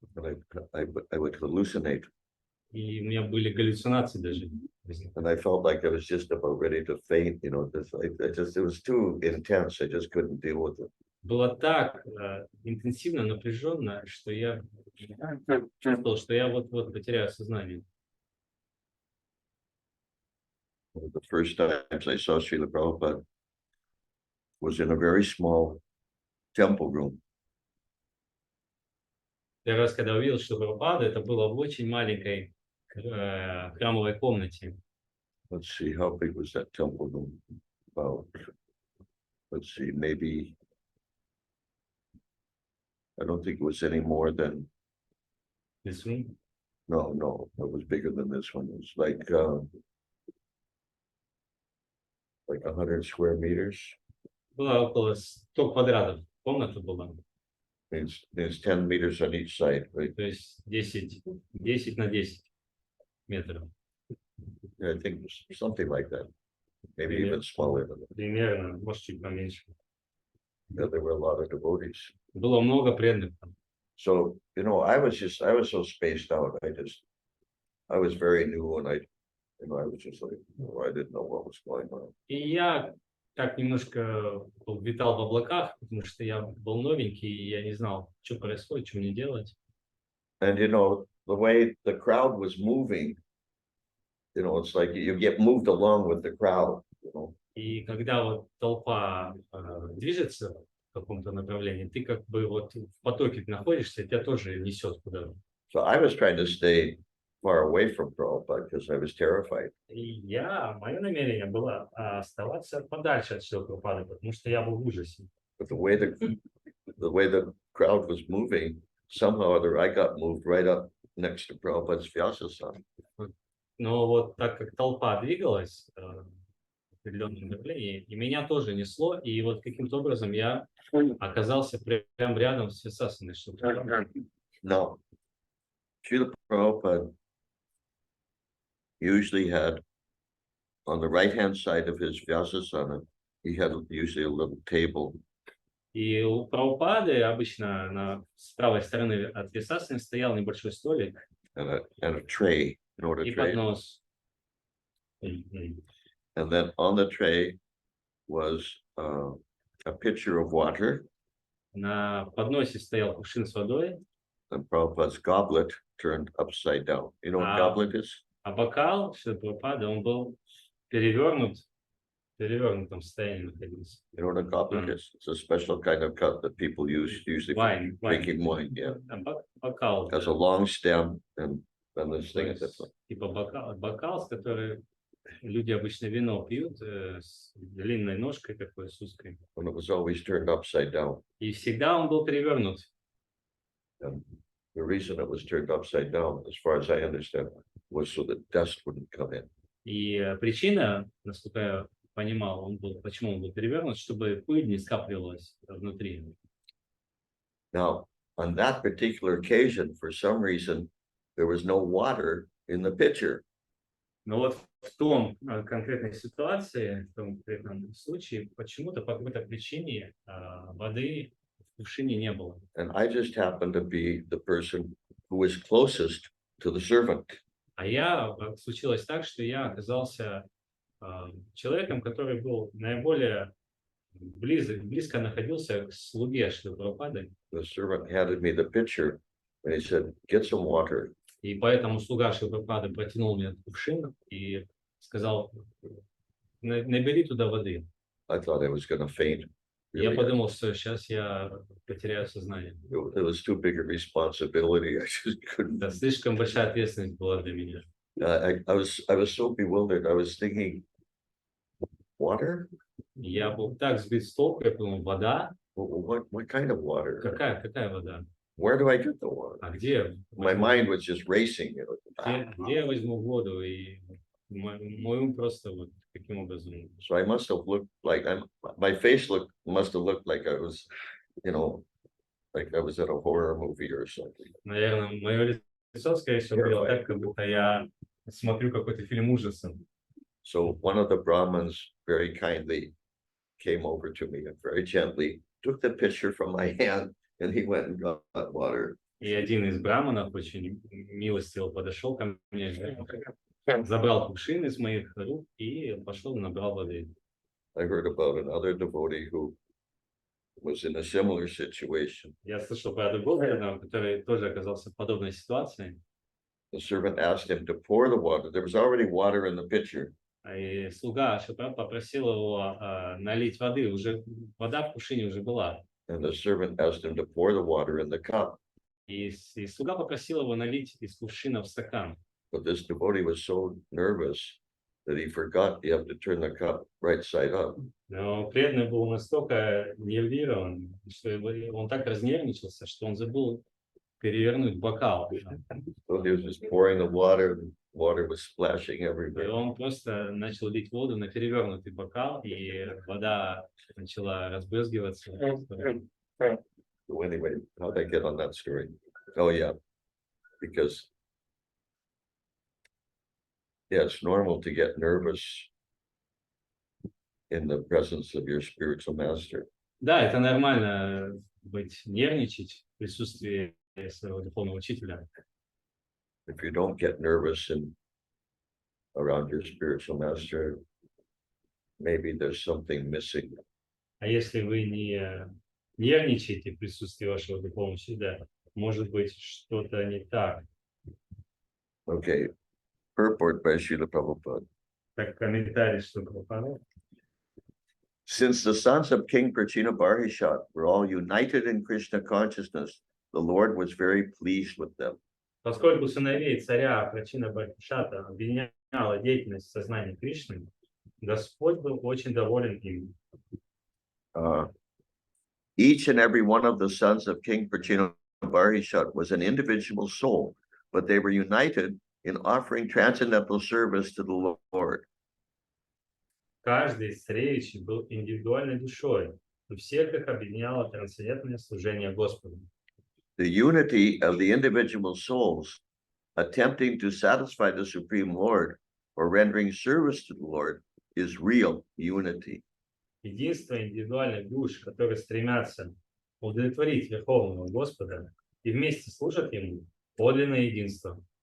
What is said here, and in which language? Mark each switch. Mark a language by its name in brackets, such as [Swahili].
[English] And I would hallucinate. [Russian] И у меня были галлюцинации даже. [English] And I felt like I was just about ready to faint, you know, it was too intense. I just couldn't deal with it. [Russian] Было так интенсивно, напряженно, что я чувствовал, что я вот-вот потеряю сознание. [English] One of the first times I saw Srila Prabhupada was in a very small temple room. [Russian] Первый раз, когда увидел, что Прабхупада, это было в очень маленькой храмовой комнате. [English] Let's see, how big was that temple room? About, let's see, maybe, I don't think it was any more than, This room. no, it was bigger than this one. It was like 100 square meters. [Russian] Было около 100 квадратов. Комната была. [English] There's 10 meters on each side, right? [Russian] То есть 10 на 10 метров. [English] I think it was something like that. Maybe even smaller than that. [Russian] Примерно, может, чуть поменьше. [English] Yeah, there were a lot of devotees. [Russian] Было много преданных. [English] So, you know, I was so spaced out. I was very new and I was just like, I didn't know what was going on. [Russian] И я так немножко витал в облаках, потому что я был новенький, и я не знал, что происходит, что мне делать. [English] And, you know, the way the crowd was moving, you know, it's like you get moved along with the crowd, you know. [Russian] И когда вот толпа движется в каком-то направлении, ты как бы вот в потоке находишься, и тебя тоже несет куда-то. [English] So I was trying to stay far away from Prabhupada because I was terrified. [Russian] И мое намерение было оставаться подальше от Шрилы Прабхупады, потому что я был в ужасе. [English] But the way the crowd was moving, somehow or other I got moved right up next to Prabhupada's Vyasasana. [Russian] Но вот так как толпа двигалась в определенном направлении, и меня тоже несло, и вот каким-то образом я оказался прямо рядом с Висасаной. [English] Now, Srila Prabhupada usually had on the right-hand side of his Vyasasana, he had usually a little table. [Russian] И у Прабхупады обычно с правой стороны от Висасаны стоял небольшой столик [English] And a tray, you know what a [Russian] и [English] tray is? [Russian] поднос. [English] And then on the tray was a pitcher of water [Russian] На подносе стоял кувшин с водой, [English] and Prabhupada's goblet turned upside down. You know what goblet is? [Russian] а бокал Шрилы Прабхупады, он был в перевернутом состоянии находился. [English] You know what a goblet is? It's a special kind of cup that people use usually for Wine. drinking wine. Yeah, [Russian] Бокал. [English] it has a long stem and this thing at the front. [Russian] Типа бокал, с которой люди обычно вино пьют, с длинной ножкой такой, с узкой. [English] And it was always turned upside down. [Russian] И всегда он был перевернут. [English] And the reason it was turned upside down, as far as I understand, was so that dust wouldn't come in. [Russian] И причина, насколько я понимал, почему он был перевернут, чтобы пыль не скапливалась внутри. [English] Now, on that particular occasion, for some reason, there was no water in the pitcher. [Russian] Но вот в том конкретной ситуации, в том конкретном случае, почему-то по какой-то причине воды в кувшине не было. [English] And I just happened to be the person who was closest to the servant. [Russian] А случилось так, что я оказался человеком, который был наиболее близко находился к слуге Шрилы Прабхупады. [English] The servant handed me the pitcher and he said, "Get some water." [Russian] И поэтому слуга Шилпрапады протянул мне кувшин и сказал, набери туда воды. [English] I thought I was going to faint. [Russian] Я [English] Really. [Russian] подумал, что сейчас я потеряю сознание. [English] It was too big a responsibility. I just couldn't. [Russian] Это слишком большая ответственность была для меня. [English] I was so bewildered. I was thinking, water? [Russian] Я был так сбит с толку, я подумал, вода? [English] What kind of water? [Russian] Какая вода? [English] Where do I get the water? [Russian] А где? [English] My mind was just racing. [Russian] Где я возьму воду? И мой ум просто вот таким образом. [English] So I must have looked like my face must have looked like I was, like I was at a horror movie or something. [Russian] Наверное, мое лицо, скорее всего, было так, как будто я смотрю какой-то фильм ужасов. [English] So one of the Brahmins very kindly came over to me and very gently took the pitcher from my hand, and he went and got water. [Russian] И один из браманов очень милостиво подошел ко мне, забрал кувшин из моих рук и пошел набрал воды. [English] I heard about another devotee who was in a similar situation. [Russian] Я слышал про другого преданного, который тоже оказался в подобной ситуации. [English] The servant asked him to pour the water. There was already water in the pitcher. [Russian] И слуга Шилпрапады попросил его налить воды. Уже вода в кувшине уже была. [English] And the servant asked him to pour the water in the cup. [Russian] И слуга попросил его налить из кувшина в стакан. [English] But this devotee was so nervous that he forgot you have to turn the cup right side up. [Russian] Но преданный был настолько нервирован, что он так разнервничался, что он забыл перевернуть бокал. [English] So he was just pouring the water was splashing [Russian] И [English] everywhere. [Russian] он просто начал лить воду на перевернутый бокал, и вода начала разбрызгиваться. [English] So anyway, how'd I get on that story? Oh yeah, because it's normal to get nervous in the presence of your spiritual master. [Russian] Да, это нормально нервничать в присутствии своего духовного учителя. [English] If you don't get nervous around your spiritual master, maybe there's something missing. [Russian] А если вы не нервничаете в присутствии вашего духовного учителя, может быть, что-то не так. [English] Okay, purport by Srila Prabhupada. [Russian] Так, комментарий, что Прабхупада. [English] Since the sons of King Prachinabarhishat were all united in Krishna consciousness, the Lord was very pleased with them. [Russian] Поскольку сыновей царя Прачина Бархишата объединяла деятельность сознания Кришны, Господь был очень доволен им. [English] Each and every one of the sons of King Prachinabarhishat was an individual soul, but they were united in offering transcendental service to the Lord. [Russian] Каждый из царевичей был индивидуальной душой, но всех их объединяло трансцендентное служение Господу. [English] The unity of the individual souls attempting to satisfy the Supreme Lord or rendering service to the Lord is real unity. [Russian] Единство индивидуальных душ, которые стремятся удовлетворить Верховного Господа и вместе служат Ему, подлинное единство.